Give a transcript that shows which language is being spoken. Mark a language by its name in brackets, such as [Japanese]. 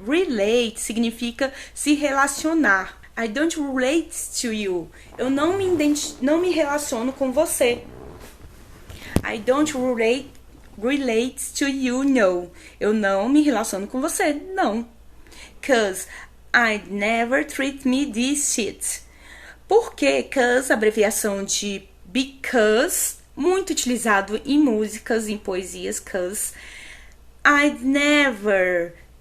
[Portuguese] Relate significa se relacionar. [English] I don't relate to you. [Portuguese] Eu não me relaciono com você. [English] I don't relate to you, no. [Portuguese] Eu não me relaciono com você, não. [English] Cause I'd never treat me this shit. [Portuguese] Por quê? Cause, abreviação de because, muito utilizado em músicas, em poesias, cause. Lembra?